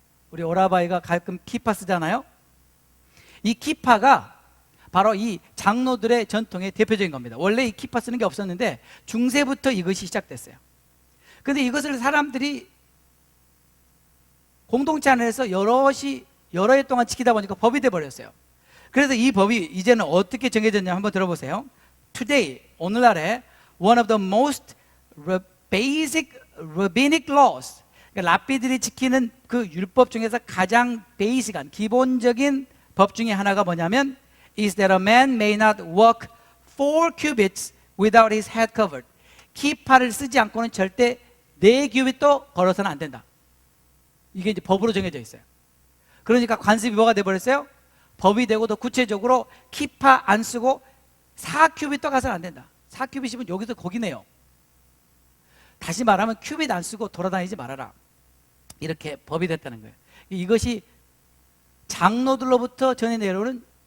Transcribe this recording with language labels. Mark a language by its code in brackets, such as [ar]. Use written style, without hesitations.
[ko] 우리 오라바이가 가끔 키파 쓰잖아요. 이 키파가 바로 이 장로들의 전통의 대표적인 겁니다. 원래 이 키파 쓰는 게 없었는데 중세부터 이것이 시작됐어요. 그런데 이것을 사람들이 공동체 안에서 여러 해 동안 지키다 보니까 법이 돼버렸어요. 그래서 이 법이 이제는 어떻게 정해졌냐 한번 들어보세요. [en] Today, [ko] 오늘날에 [en] one of the most basic rabbinic laws, [ko] 그러니까 랍비들이 지키는 그 율법 중에서 가장 베이직한 기본적인 법 중에 하나가 뭐냐면 [en] is that a man may not walk 4 cubits without his head covered. [ko] 키파를 쓰지 않고는 절대 4규빗도 걸어서는 안 된다. 이게 이제 법으로 정해져 있어요. 그러니까 관습이 뭐가 돼버렸어요? 법이 되고, 더 구체적으로 키파 안 쓰고 4큐빗도 가서는 안 된다. 4큐빗이면 여기서 거기네요. 다시 말하면 큐빗 안 쓰고 돌아다니지 말아라, 이렇게 법이 됐다는 거예요. 이것이 장로들로부터 전해 내려오는